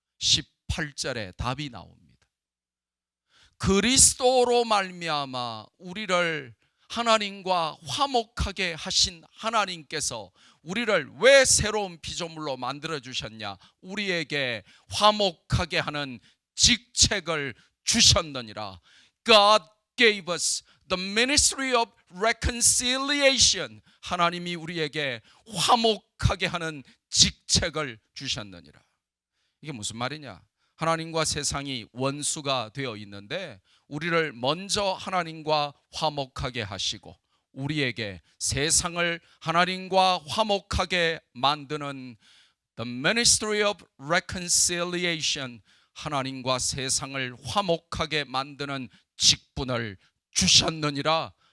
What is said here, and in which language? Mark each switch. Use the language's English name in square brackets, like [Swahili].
[Korean] 18절에 답이 나옵니다. 그리스도로 말미암아 우리를 하나님과 화목하게 하신 하나님께서 우리를 왜 새로운 피조물로 만들어 주셨냐? 우리에게 화목하게 하는 직책을 주셨느니라. [English] God gave us the ministry of reconciliation. [Korean] 하나님이 우리에게 화목하게 하는 직책을 주셨느니라. 이게 무슨 말이냐? 하나님과 세상이 원수가 되어 있는데 우리를 먼저 하나님과 화목하게 하시고 우리에게 세상을 하나님과 화목하게 만드는 [English] The Ministry of Reconciliation, [Korean] 하나님과 세상을 화목하게 만드는 직분을 주셨느니라.